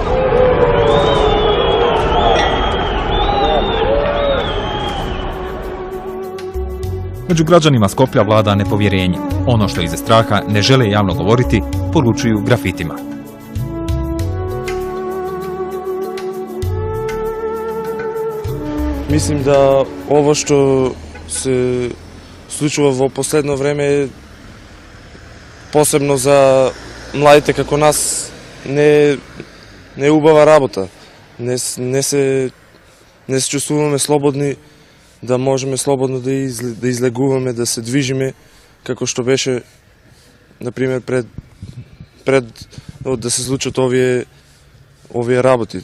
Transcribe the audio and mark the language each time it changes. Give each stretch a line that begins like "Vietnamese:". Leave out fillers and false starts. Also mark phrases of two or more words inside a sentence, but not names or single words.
Croatian: Među građanima Skoplja vlada nepovjerenje. Ono što iza straha ne žele javno govoriti, poručuju grafitima. Mislim da ovo što
Macedonian: se случува во последно време, посебно за младите како нас, не е убава работа. Не се чувствуваме слободни, да можеме слободно да излегуваме, да се движиме, како што беше, например, пред да се случат овие работи.